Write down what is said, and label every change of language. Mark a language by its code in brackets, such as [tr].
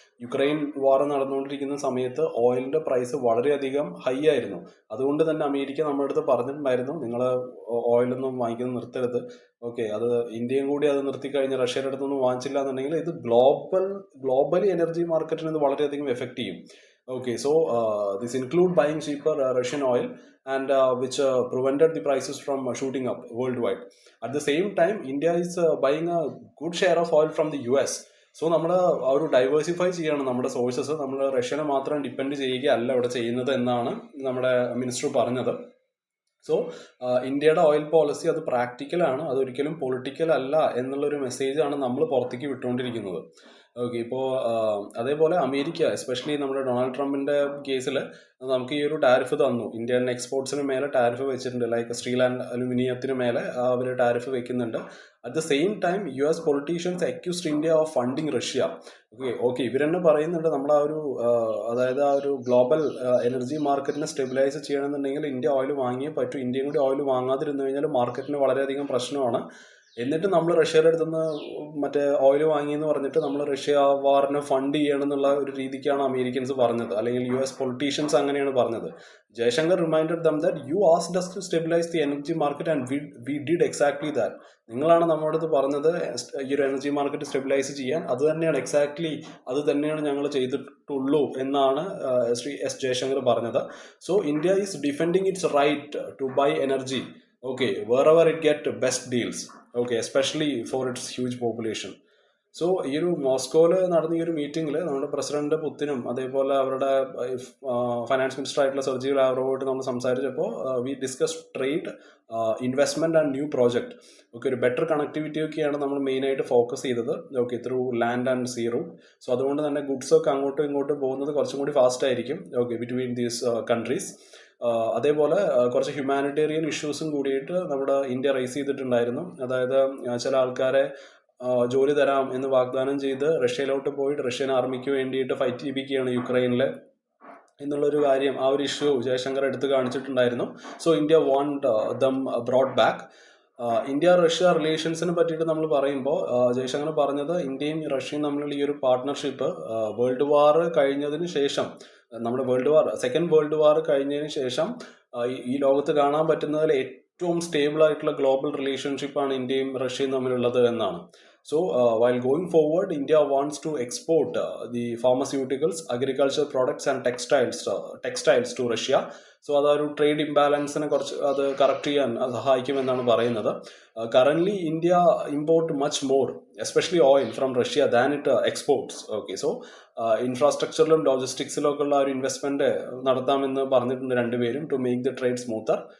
[ml] Ukraine വാർ നടന്നുകൊണ്ടിരിക്കുന്ന സമയത്ത് ഓയിലിൻ്റെ പ്രൈസ് വളരെയധികം ഹൈ ആയിരുന്നു. അതുകൊണ്ട് തന്നെ അമേരിക്ക നമ്മുടെ അടുത്ത് പറഞ്ഞിട്ടുണ്ടായിരുന്നു നിങ്ങൾ ഓയിലൊന്നും വാങ്ങിക്കുന്നത് നിർത്തരുത്. ഓക്കെ, അത് ഇന്ത്യയും കൂടി അത് നിർത്തിക്കഴിഞ്ഞ് റഷ്യയുടെ അടുത്തൊന്നും വാങ്ങിച്ചില്ല എന്നുണ്ടെങ്കിൽ ഇത് ഗ്ലോബലി എനർജി മാർക്കറ്റിന് ഇത് വളരെയധികം എഫക്റ്റ് ചെയ്യും. [en] Okay, so this include buying cheaper Russian oil and which prevented the prices from shooting up worldwide. At the same time, India is buying a good share of oil from the US. [ml] So നമ്മൾ ആ ഒരു diversify ചെയ്യണം നമ്മുടെ sources. നമ്മൾ റഷ്യനെ മാത്രം depend ചെയ്യുകയല്ല ഇവിടെ ചെയ്യുന്നത് എന്നാണ് നമ്മുടെ മിനിസ്റ്റർ പറഞ്ഞത്. സോ ഇന്ത്യയുടെ ഓയിൽ പോളിസി അത് പ്രാക്ടിക്കലാണ്, അതൊരിക്കലും പൊളിറ്റിക്കൽ അല്ല എന്നുള്ളൊരു മെസ്സേജാണ് നമ്മൾ പുറത്തേക്ക് വിട്ടുകൊണ്ടിരിക്കുന്നത്. ഓക്കെ, ഇപ്പോൾ അതേപോലെ അമേരിക്ക എസ്പെഷ്യലി നമ്മുടെ ഡൊണാൾഡ് ട്രംപിൻ്റെ കേസിൽ നമുക്ക് ഈ ഒരു ടാരിഫ് തന്നു. ഇന്ത്യൻ എക്സ്പോർട്സിന് മേലെ ടാരിഫ് വെച്ചിട്ടുണ്ട്. ലൈക്ക് സ്റ്റീൽ ആൻഡ് അലുമിനിയത്തിന് മേലെ അവർ ടാരിഫ് വെക്കുന്നുണ്ട്. [en] At the same time US politicians accused India of funding Russia. [ml] Okay ഇവരെന്നെ പറയുന്നുണ്ട് നമ്മൾ ആ ഒരു അതായത് ആ ഒരു ഗ്ലോബൽ എനർജി മാർക്കറ്റിനെ സ്റ്റെബിലൈസ് ചെയ്യണമെന്നുണ്ടെങ്കിൽ ഇന്ത്യ ഓയിൽ വാങ്ങിയേ പറ്റൂ. ഇന്ത്യയും കൂടി ഓയിൽ വാങ്ങാതിരുന്നു കഴിഞ്ഞാൽ മാർക്കറ്റിന് വളരെയധികം പ്രശ്നമാണ്. എന്നിട്ട് നമ്മൾ റഷ്യയുടെ അടുത്തുനിന്ന് മറ്റേ ഓയിൽ വാങ്ങിയെന്ന് പറഞ്ഞിട്ട് നമ്മൾ റഷ്യ വാറിനെ ഫണ്ട് ചെയ്യണം എന്നുള്ള ഒരു രീതിക്കാണ് അമേരിക്കൻസ് പറഞ്ഞത്, അല്ലെങ്കിൽ US പൊളിറ്റീഷ്യൻസ് അങ്ങനെയാണ് പറഞ്ഞത്. [en] Jaishankar reminded them that you asked us to stabilize the energy market and we did exactly that. [ml] നിങ്ങളാണ് നമ്മുടെ അടുത്ത് പറഞ്ഞത് ഈ ഒരു എനർജി മാർക്കറ്റ് സ്റ്റെബിലൈസ് ചെയ്യാൻ. അത് തന്നെയാണ് അത് തന്നെയാണ് ഞങ്ങൾ ചെയ്തിട്ടുള്ളൂ എന്നാണ് ശ്രീ എസ് ജയശങ്കർ പറഞ്ഞത്. [en] So India is defending its right to buy energy wherever it get best deals, especially for its huge population. [ml] So ഈ ഒരു മോസ്കോയിൽ നടന്ന ഈ ഒരു മീറ്റിങ്ങിൽ നമ്മുടെ പ്രസിഡന്റ് പുത്തിനും അതേപോലെ അവരുടെ ഫൈനാൻസ് മിനിസ്റ്റർ ആയിട്ടുള്ള സെർജി ലാവ്റോവുമായിട്ട് നമ്മൾ സംസാരിച്ചപ്പോൾ [en] We discuss trade, investment and new project. [ml] ഒരു ബെറ്റർ കണക്ടിവിറ്റി ഒക്കെയാണ് നമ്മൾ മെയിനായിട്ട് ഫോക്കസ് ചെയ്തത്. [en] Through land and sea route. [ml] So അതുകൊണ്ട് തന്നെ ഗുഡ്സൊക്കെ അങ്ങോട്ടും ഇങ്ങോട്ടും പോകുന്നത് കുറച്ചും കൂടി ഫാസ്റ്റ് ആയിരിക്കും [en] Between these countries. [ml] അതേപോലെ കുറച്ച് ഹ്യൂമാനിറ്റേറിയൻ ഇഷ്യൂസും കൂടിയിട്ട് നമ്മുടെ ഇന്ത്യ റൈസ് ചെയ്തിട്ടുണ്ടായിരുന്നു. അതായത് ചില ആൾക്കാരെ ജോലി തരാം എന്ന് വാഗ്ദാനം ചെയ്ത് റഷ്യയിലോട്ട് പോയിട്ട് റഷ്യൻ ആർമിക്ക് വേണ്ടിയിട്ട് ഫൈറ്റ് ചെയ്യിപ്പിക്കുകയാണ് യുക്രൈനിൽ എന്നുള്ളൊരു കാര്യം, ആ ഒരു ഇഷ്യൂ ജയശങ്കർ എടുത്ത് കാണിച്ചിട്ടുണ്ടായിരുന്നു. So [en] India want them brought back. [ml] India Russia റിലേഷൻസിനെ പറ്റിയിട്ട് നമ്മൾ പറയുമ്പോൾ ജയശങ്കർ പറഞ്ഞത് ഇന്ത്യയും റഷ്യയും തമ്മിലുള്ള ഈ ഒരു പാർട്ട്ണർഷിപ്പ് വേൾഡ് വാർ കഴിഞ്ഞതിന് ശേഷം, നമ്മുടെ സെക്കൻഡ് വേൾഡ് വാർ കഴിഞ്ഞതിന് ശേഷം ഈ ലോകത്ത് കാണാൻ പറ്റുന്നതിൽ ഏറ്റവും സ്റ്റേബിൾ ആയിട്ടുള്ള ഗ്ലോബൽ റിലേഷൻഷിപ്പാണ് ഇന്ത്യയും റഷ്യയും തമ്മിലുള്ളത് എന്നാണ്. [en] So while going forward, India wants to export the pharmaceuticals, agricultural products and textiles to Russia. [ml] So അതൊരു ട്രേഡ് ഇംബാലൻസിനെ കുറച്ച് അത് കറക്റ്റ് ചെയ്യാൻ സഹായിക്കുമെന്നാണ് പറയുന്നത്. [en] Currently India import much more especially oil from Russia than it exports. [ml] So ഇൻഫ്രാസ്ട്രക്ചറിലും ലോജിസ്റ്റിക്സിലും ഒക്കെ ഉള്ള ഒരു investment നടത്താമെന്ന് പറഞ്ഞിട്ടുണ്ട് രണ്ടുപേരും [en] To make the trade smoother.